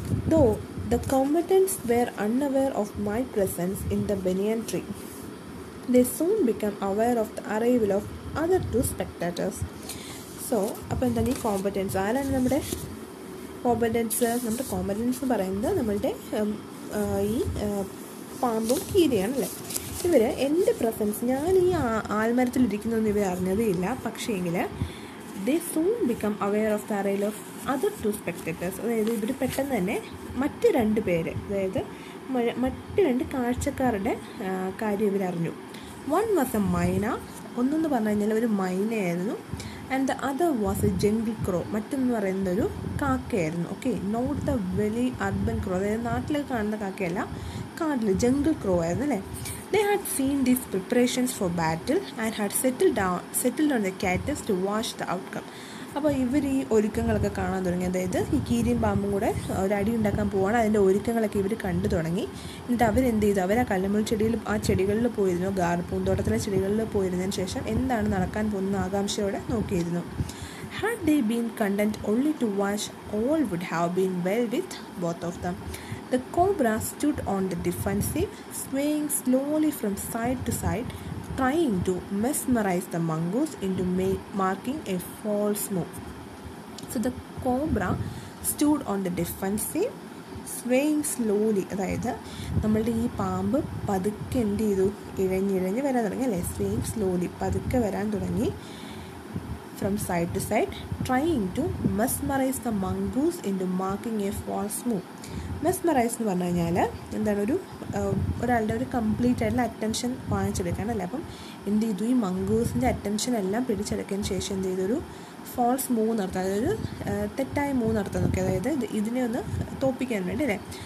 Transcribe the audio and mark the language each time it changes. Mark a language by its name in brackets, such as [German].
[English] Though the combatants were unaware of my presence in the banyan tree, they soon became aware of the arrival of other two spectators. [Malayalam] So, അപ്പോൾ എന്താണ് ഈ competence, ആരാണ് നമ്മുടെ competence പറയുന്നത് നമ്മളുടെ ഈ പാമ്പും കീരിയാണല്ലേ. ഇവർ എൻ്റെ പ്രസൻസ്, ഞാൻ ഈ ആൽമരത്തിലിരിക്കുന്നൊന്നും ഇവർ അറിഞ്ഞതേ ഇല്ല, പക്ഷേങ്കിൽ [English] they soon become aware of the arrival of other two spectators. [Malayalam] അതായത് ഇവർ പെട്ടെന്ന് തന്നെ മറ്റ് രണ്ട് പേര്, അതായത് മറ്റ് രണ്ട് കാഴ്ചക്കാരുടെ കാര്യം ഇവരറിഞ്ഞു. [English] one was a myna, [Malayalam] ഒന്നെന്ന് പറഞ്ഞു കഴിഞ്ഞാൽ ഒരു മൈനയായിരുന്നു. [English] and the other was a jungle crow, [Malayalam] മറ്റൊന്ന് പറയുന്നത് ഒരു കാക്കയായിരുന്നു. Okay, [English] not the very urban crow, [Malayalam] അതായത് നാട്ടിലൊക്കെ കാണുന്ന കാക്കയല്ല, കാട്ടിൽ ജംഗിൾ ക്രോ ആയിരുന്നു അല്ലേ. [English] They had seen these preparations for battle and had settled on the catches to watch the outcome. [Malayalam] അപ്പോൾ ഇവർ ഈ ഒരുക്കങ്ങളൊക്കെ കാണാൻ തുടങ്ങി, അതായത് ഈ കീരിയും പാമ്പും കൂടെ ഒരടി ഉണ്ടാക്കാൻ പോവാണ്, അതിൻ്റെ ഒരുക്കങ്ങളൊക്കെ ഇവർ കണ്ടു തുടങ്ങി. എന്നിട്ട് അവരെന്ത് ചെയ്തു, അവർ ആ കല്ലുമുൾ ചെടികളിൽ പോയിരുന്നു, പൂന്തോട്ടത്തിലെ ചെടികളിൽ പോയിരുന്നതിന് ശേഷം എന്താണ് നടക്കാൻ പോകുന്ന ആകാംക്ഷയോടെ നോക്കിയിരുന്നു. [English] Had they been content only to watch, all would have been well with both of them. The cobra stood on the defensive, swaying slowly from side to side, trying to mesmerize the mongoose into marking a false move. So the cobra stood on the defensive, swaying slowly, [Malayalam] അതായത് നമ്മളുടെ ഈ പാമ്പ് പതുക്കെ എന്ത് ചെയ്തു, ഇഴഞ്ഞിഴഞ്ഞ് വരാൻ തുടങ്ങി അല്ലേ, [English] swaying slowly, [Malayalam] പതുക്കെ വരാൻ തുടങ്ങി, [English] from side to side, trying to mesmerize the mongoose into marking a false move. [Malayalam] Mesmerise എന്ന് പറഞ്ഞു കഴിഞ്ഞാൽ എന്താണ്, ഒരാളുടെ ഒരു കംപ്ലീറ്റ് ആയിട്ടുള്ള അറ്റൻഷൻ വാങ്ങിച്ചെടുക്കാനല്ലേ. അപ്പം എന്ത് ചെയ്തു, ഈ മംഗൂസിൻ്റെ അറ്റൻഷൻ എല്ലാം പിടിച്ചെടുത്തതിന് ശേഷം എന്ത് ചെയ്തു, ഒരു ഫോൾസ് മൂവ് നടത്താം, അതായത് തെറ്റായ മൂവ് നടത്താൻ നോക്കി, അതായത് ഇതിനെ ഒന്ന് തോപ്പിക്കാൻ വേണ്ടി അല്ലേ.